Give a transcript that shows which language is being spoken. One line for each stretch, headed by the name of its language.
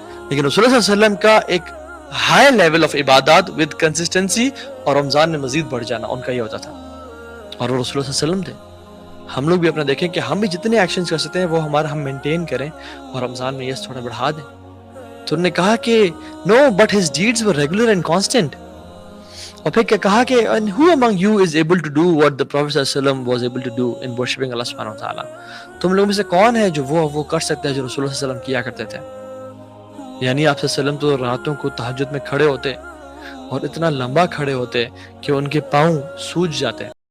Urdu: لیکن رسول اللہ صلی اللہ علیہ وسلم کا ایک ہائی لیول آف عبادات ود کنسسٹنسی، اور رمضان میں مزید بڑھ جانا ان کا یہ ہوتا تھا، اور وہ رسول اللہ صلی اللہ علیہ وسلم تھے. ہم لوگ بھی اپنا دیکھیں کہ ہم بھی جتنے ایکشنز کر سکتے ہیں وہ ہم مینٹین کریں، اور رمضان میں یہ تھوڑا بڑھا دیں. تو انہوں نے کہا کہ
English: No but his deeds were regular and constant.
Urdu: اور پھر کیا کہا کہ
English: who among you is able to do what the Prophet صلی اللہ علیہ وسلم was able to do in worshiping Allah سبحانہ و تعالیٰ.
Urdu: تم لوگوں میں سے کون ہے جو وہ کر سکتا ہے جو رسول اللہ صلی اللہ علیہ وسلم کیا کرتے تھے؟ یعنی آپ صلی اللہ علیہ وسلم تو راتوں کو تہجد میں کھڑے ہوتے اور اتنا لمبا کھڑے ہوتے کہ ان کے پاؤں سوج جاتے.